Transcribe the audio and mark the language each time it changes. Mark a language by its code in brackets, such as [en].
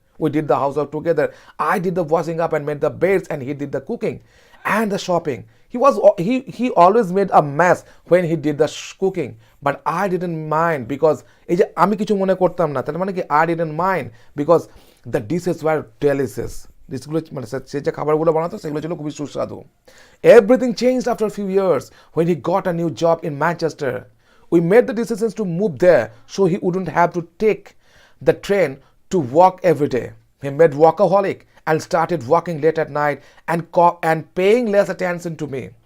[en] We did the housework together. I did the washing up and made the beds, and he did the cooking and the shopping. He always made a mess when he did the cooking, but I didn't mind because [bn] এই যে আমি কিছু মনে করতাম না, তার মানে কি [en] I didn't mind because the dishes were delicious. [bn] ডিশগুলো মানে সে যে খাবারগুলো বানাতো সেগুলো ছিল খুবই সুস্বাদু. [en] Everything changed after a few years when he got a new job in Manchester. We made the decisions to move there so he wouldn't have to take the train to work every day. He made workaholic and started working late at night and paying less attention to me.